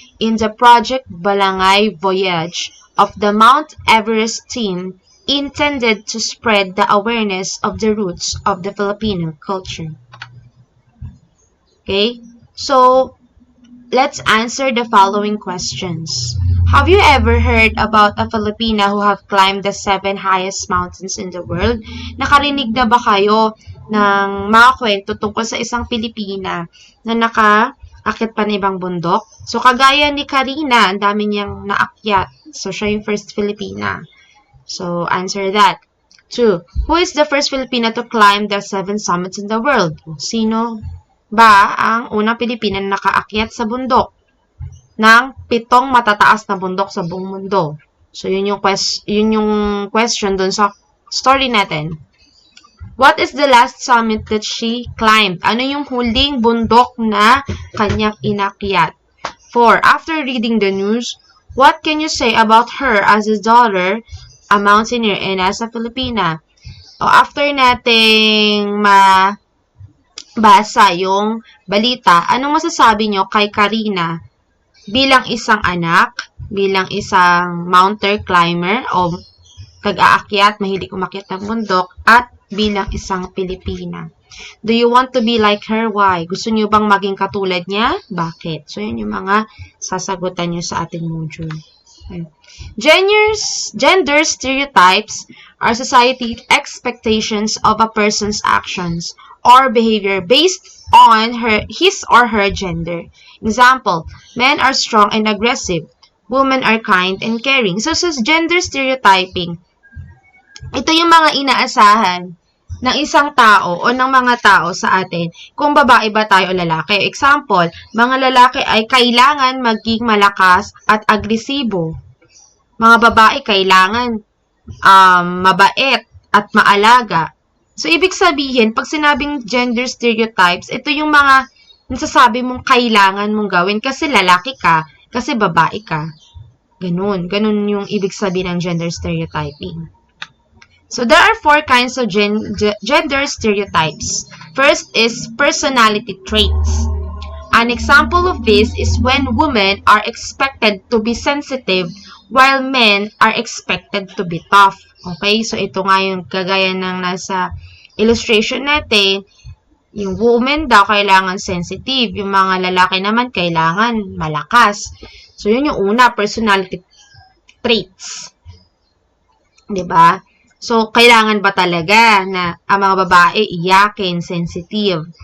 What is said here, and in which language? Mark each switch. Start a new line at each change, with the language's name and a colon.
English: in the Project Balangay voyage of the Mount Everest team intended to spread the awareness of the roots of the Filipino culture? Okay, so let's answer the following questions. Have you ever heard about a Filipina who have climbed the 7 highest mountains in the world?
Filipino: Nakarinig na ba kayo ng mga kwento tungkol sa isang Pilipina na nakaakit pa ng ibang bundok? So, kagaya ni Karina, ang dami niyang naakyat. So, siya yung first Filipina.
English: So, answer that. 2. Who is the first Filipina to climb the 7 summits in the world?
Filipino: Sino ba ang unang Pilipina na nakaakyat sa bundok ng 7 matataas na bundok sa buong mundo? So, yun yung question dun sa story natin.
English: What is the last summit that she climbed?
Filipino: Ano yung huling bundok na kanyang inakyat?
English: 4. After reading the news, what can you say about her as a daughter, a mountaineer, and as a Filipina?
Filipino: O, after nating basa yung balita, anong masasabi nyo kay Karina bilang isang anak, bilang isang mountain climber o tag-aakyat, mahilig umakyat ng bundok, at bilang isang Pilipina?
English: Do you want to be like her? Why?
Filipino: Gusto nyo bang maging katulad niya? Bakit? So, yun yung mga sasagutan nyo sa ating module.
English: Okay. Gender stereotypes are society expectations of a person's actions or behavior based on his or her gender. Example, men are strong and aggressive. Women are kind and caring.
Filipino: So, sa gender stereotyping, ito yung mga inaasahan ng isang tao o ng mga tao sa atin kung babae ba tayo o lalaki. Example, mga lalaki ay kailangan maging malakas at agresibo. Mga babae kailangan mabait at maalaga. So, ibig sabihin, pag sinabing gender stereotypes, ito yung mga nasasabi mong kailangan mong gawin kasi lalaki ka, kasi babae ka. Ganun yung ibig sabihin ng gender stereotyping.
English: So, there are 4 kinds of gender stereotypes. First is personality traits. An example of this is when women are expected to be sensitive while men are expected to be tough. Okay?
Filipino: So, ito nga yung kagaya ng nasa illustration natin. Yung women daw kailangan sensitive. Yung mga lalaki naman kailangan malakas. So, yun yung una, personality traits. 'Di ba? So, kailangan ba talaga na ang mga babae iyakin, sensitive?